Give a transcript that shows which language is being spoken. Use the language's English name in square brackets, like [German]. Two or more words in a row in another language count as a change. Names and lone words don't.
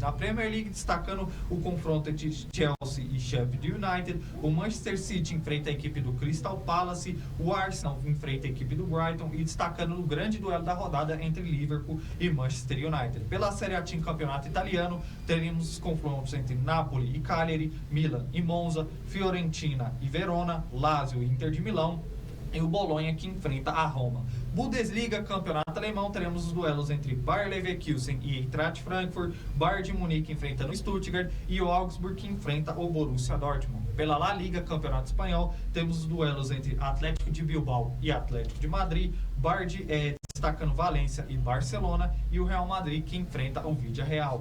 [Portuguese] Na Premier League, destacando o confronto entre Chelsea e Sheffield United, o Manchester City enfrenta a equipe do Crystal Palace, o Arsenal enfrenta a equipe do Brighton e destacando o grande duelo da rodada entre Liverpool e Manchester United. Pela Série A Campeonato Italiano, teremos os confrontos entre Napoli e Cagliari, Milan e Monza, Fiorentina e Verona, Lazio e Inter de Milão, e o Bolonha que enfrenta a Roma. Bundesliga, campeonato alemão, teremos os duelos entre Bayer Leverkusen e Eintracht Frankfurt, Bayern de Munique enfrentando o Stuttgart e o Augsburg que enfrenta o Borussia Dortmund. Pela La Liga, campeonato espanhol, temos os duelos entre Atlético de Bilbao e Atlético de Madrid, destacando Valência e Barcelona, e o Real Madrid que enfrenta o Villarreal.